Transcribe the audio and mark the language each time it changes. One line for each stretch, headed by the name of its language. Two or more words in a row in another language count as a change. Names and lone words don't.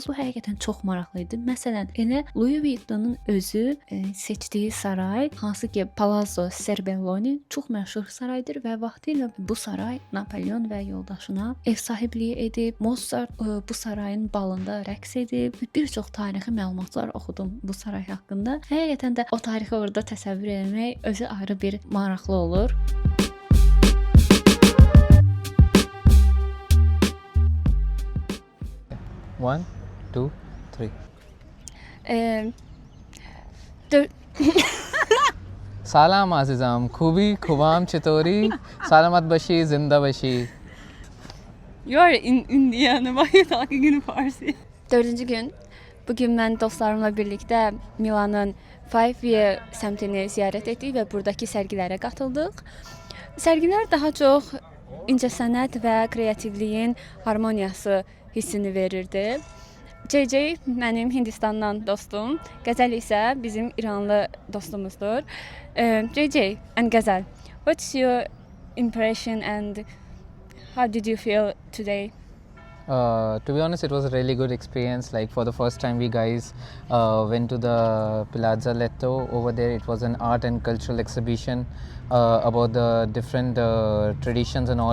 Azerbaijani: Bu həqiqətən çox maraqlı idi. Məsələn, elə Louis Vuitton'un özü seçdiyi saray, hansı ki Palazzo Serbelloni çox məşhur saraydır və vaxtilə bu saray Napolyon və yoldaşına ev sahibliyi edib. Mozart bu sarayın balında rəqs edib. Bir çox tarixi məlumatlar oxudum bu saray haqqında. Həqiqətən də o tarixi orada təsəvvür etmək özü ayrı bir maraqlı olur.
English: One, two, three.
Persian: سلام عزیزم، خوبی خوبم چطوری، سلامت باشی، زنده باشی.
English: You are in Indiana, why are you talking in Farsi?
Azerbaijani: 4-cü gün. Bugün mən dostlarımla birlikdə Milanın Five Vie səmtini ziyarət etdik və buradakı sərgilərə qatıldıq. Sərgilər daha çox incəsənət və kreativliyin harmoniyası hissini verirdi. JJ mənim Hindistandan dostum, Qəzəl isə bizim İranlı dostumuzdur.
English: JJ and Qəzəl, what's your impression and how did you feel today? To be honest, it was a really good experience. Like for the first time, we guys went to the Palazzo Letto. Over there, it was an art and cultural exhibition about the different traditions and all.